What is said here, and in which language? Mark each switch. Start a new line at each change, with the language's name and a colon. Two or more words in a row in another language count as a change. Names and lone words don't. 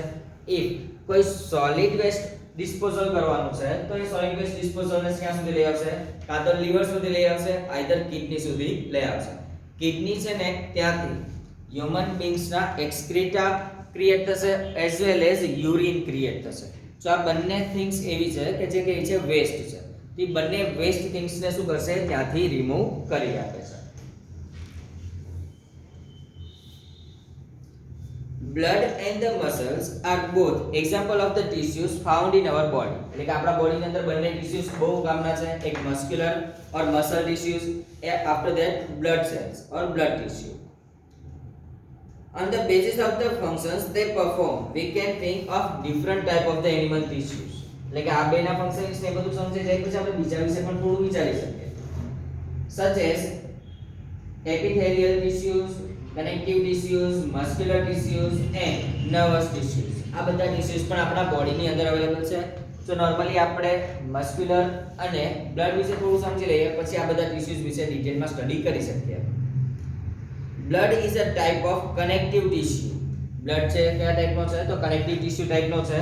Gujarati: ઇફ કોઈ
English: solid waste disposal
Gujarati: કરવાનું છે તો એ
English: solid waste disposal
Gujarati: ને ક્યાં સુધી લઈ આવશે કાં તો લીવર સુધી લઈ આવશે આઈધર કિડની સુધી લઈ આવશે. કિડની છે ને ત્યાંથી
English: human beings
Gujarati: ના એક્સક્રીટા ક્રિએટ થશે
English: as well as urine create
Gujarati: થશે. તો આ બંને થિંગ્સ એવી છે કે જે કહે છે વેસ્ટ છે. તે બંને
English: waste things
Gujarati: ને શું કરશે ત્યાંથી રિમૂવ કરી આપે છે.
English: Blood and the muscles are both example of the tissues found in our body.
Gujarati: એટલે કે આપણા બોડી ની અંદર બંને ટિશ્યુઝ બહુ કામના છે.
English: એક muscular or muscle tissues after that blood cells or blood tissue. On the basis of the functions they perform we can think of different type of the animal tissues.
Gujarati: એટલે કે આ બેના ફંક્શન્સ ને બધું સમજી જાય પછી આપણે બીજા વિશે પણ થોડું વિચારી શકીએ.
English: such as epithelial tissues, connective tissues, muscular tissues and nervous tissues.
Gujarati: આ બધા ટિશ્યુઝ પણ આપણા બોડીની અંદર અવેલેબલ છે. તો નોર્મલી આપણે મસ્ક્યુલર અને બ્લડ વિશે થોડું સમજી લઈએ, પછી આ બધા ટિશ્યુઝ વિશે ડિટેલમાં સ્ટડી કરી શકીએ.
English: blood is a type of connective tissue.
Gujarati: બ્લડ છે કયા ટાઈપનો છે? તો
English: connective tissue
Gujarati: ટાઈપનો છે.